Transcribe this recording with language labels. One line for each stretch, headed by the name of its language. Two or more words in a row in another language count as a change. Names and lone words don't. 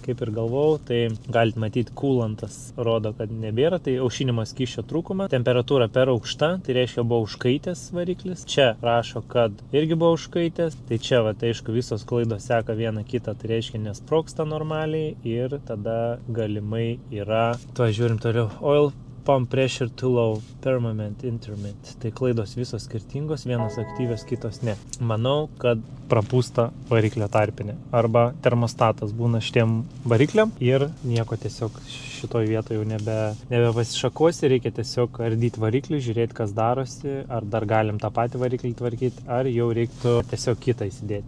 Lithuanian: Kaip ir galvojau, tai galite matyti, kūlantas rodo, kad nebėra, tai aušinimo skysčio trūkuma. Temperatūra per aukšta, tai reiškia buvo užkaitęs variklis. Čia rašo, kad irgi buvo užkaitęs, tai čia, va, tai aišku, visos klaidos seka vieną kitą, tai reiškia nesprogsta normaliai ir tada galimai yra, tuo žiūrim toliau,
English: oil pump pressure too low, permanent intermittent.
Lithuanian: Tai klaidos visos skirtingos, vienos aktyvios, kitos ne. Manau, kad prapūsta variklio tarpinė arba termostatas būna šitiem varikliam ir nieko tiesiog šitoj vietoje jau nebepasišakosi, reikia tiesiog ardyti variklį, žiūrėti, kas darosi, ar dar galim tą patį variklį tvarkyti, ar jau reiktų tiesiog kitą įsidėti.